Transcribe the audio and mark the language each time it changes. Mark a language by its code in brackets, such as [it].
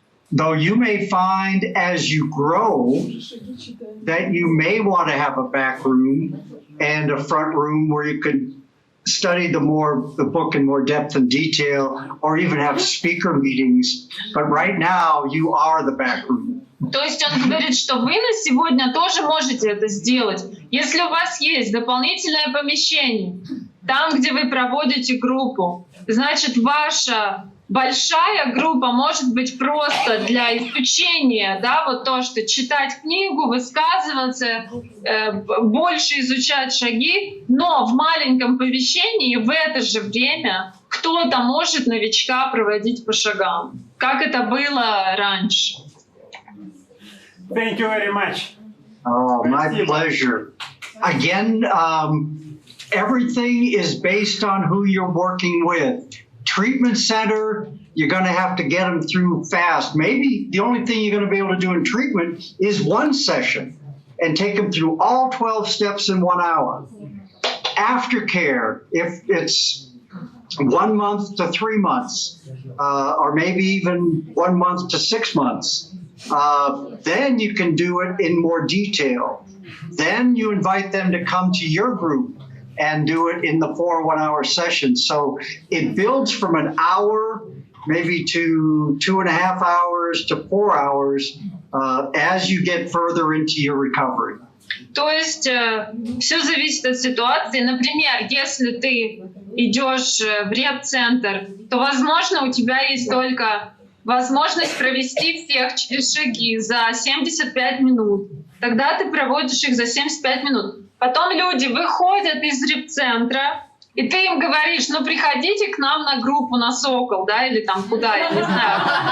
[en] Though you may find as you grow that you may want to have a back room and a front room where you could study the book in more depth and detail, or even have speaker meetings. But right now, you are the back room. [ru] То есть он говорит, что вы на сегодня тоже можете это сделать. Если у вас есть дополнительное помещение, там, где вы проводите группу, значит, ваша большая группа может быть просто для изучения, да, вот то, что читать книгу, высказываться, больше изучать шаги, но в маленьком помещении в это же время кто-то может новичка проводить по шагам, как это было раньше. [en] Thank you very much. Oh, my pleasure. Again, everything is based on who you're working with. Treatment center, you're going to have to get them through fast. Maybe the only thing you're going to be able to do in treatment is one session and take them through all 12 steps in 1 hour. Aftercare, if it's 1 month to 3 months, or maybe even 1 month to 6 months, then you can do it in more detail. Then you invite them to come to your group and do it in the 4 1-hour sessions. So it builds from an hour, maybe to 2.5 hours to 4 hours as you get further into your recovery. [ru] То есть все зависит от ситуации. Например, если ты идешь в реп-центр, то, возможно, у тебя есть только возможность провести всех через шаги за 75 минут. Тогда ты проводишь их за 75 минут. Потом люди выходят из реп-центра, и ты им говоришь, ну приходите к нам на группу на Сокол, да, или там куда, я не знаю.